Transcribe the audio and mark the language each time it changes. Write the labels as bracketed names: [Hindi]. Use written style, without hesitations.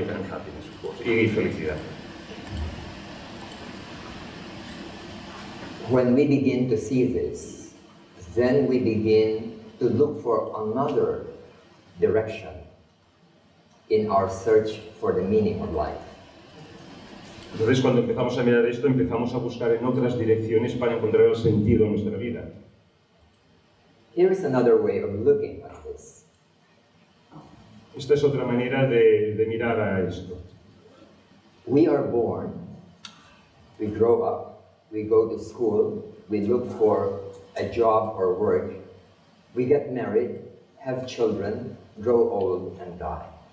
[English] Happiness, of course, [Spanish] y felicidad. [English] When we begin to see this, then we begin to look for another direction in our search for the meaning of life. [Spanish] Entonces, cuando empezamos a mirar esto, empezamos a buscar en otras direcciones para encontrar el sentido en nuestra vida. [English] Here is another way of looking at this. [Spanish] Esta es otra manera de mirar a esto. [English] We are born, we grow up, we go to school, we look for a job or work, we get married, have children, grow old and die.